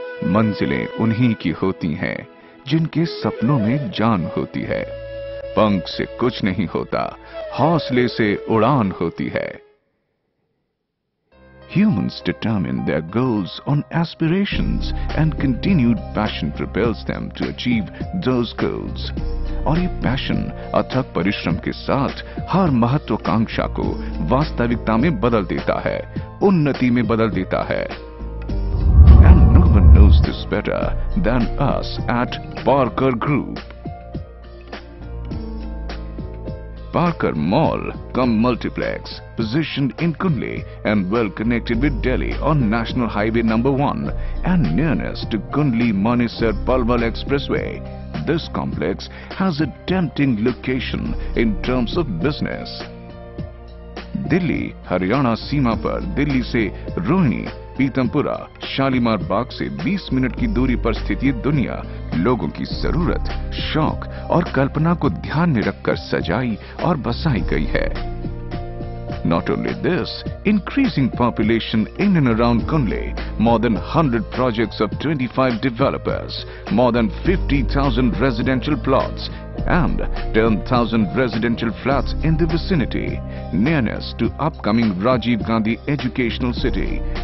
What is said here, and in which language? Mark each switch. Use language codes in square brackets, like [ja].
[hi] मंजिलें उन्हीं की होती हैं जिनके सपनों में जान होती है। पंख से कुछ नहीं होता, हौसले से उड़ान होती है। [en] Humans determine their goals on aspirations and continued passion propels them to achieve those goals. [hi] और ये पैशन अथक परिश्रम के साथ हर महत्वाकांक्षा को वास्तविकता में बदल देता है, उन्नति में बदल देता है। [en] And no one knows this better than us at Parker Group. Parker Mall cum Multiplex, positioned in Kunli and well connected with Delhi on National Highway number 1 and nearest to Kundli-Manesar Palwal Expressway. This complex has a tempting location in terms of business. [hi] Delhi Haryana सीमा पर दिल्ली से रोहिणी, पीतमपुरा, शालीमार बाग से 20 minute की दूरी पर स्थित ये दुनिया लोगों की जरूरत, शौक और कल्पना को ध्यान में रखकर सजाई और बसाई गई है। [en] Not only this, increasing population in and around Kunli, more than 100 projects of 25 developers, more than 50,000 residential plots and 10,000 residential flats in the vicinity, nearness to upcoming Rajiv Gandhi Educational City,